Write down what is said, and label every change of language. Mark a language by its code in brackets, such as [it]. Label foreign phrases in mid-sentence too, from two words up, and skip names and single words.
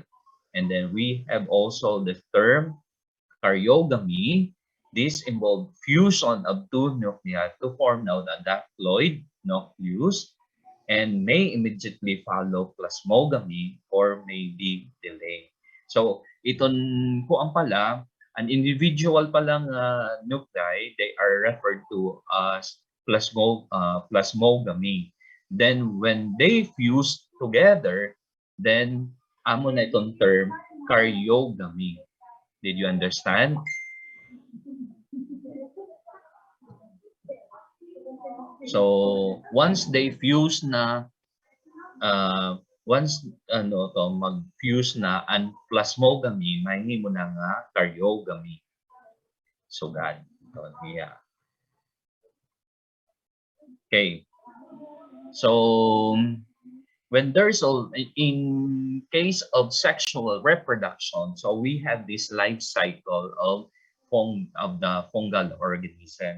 [en] And then we have also the term karyogamy. This involves fusion of two nuclei to form now the diploid nucleus and may immediately follow plasmogamy or may be delayed. So, [war] iton kuan pala, an [en] individual palang nuclei, they are referred to as plasmogamy. Then, when they fuse together, then [war] amo na itong [en] term karyogamy. Did you understand? So, once they fuse [war] na, mag-fuse na ang plasmogamy, mahimo na nga karyogamy. [en] So, God. Yeah. Okay. So, when there's in case of sexual reproduction, so we have this life cycle of the fungal organism.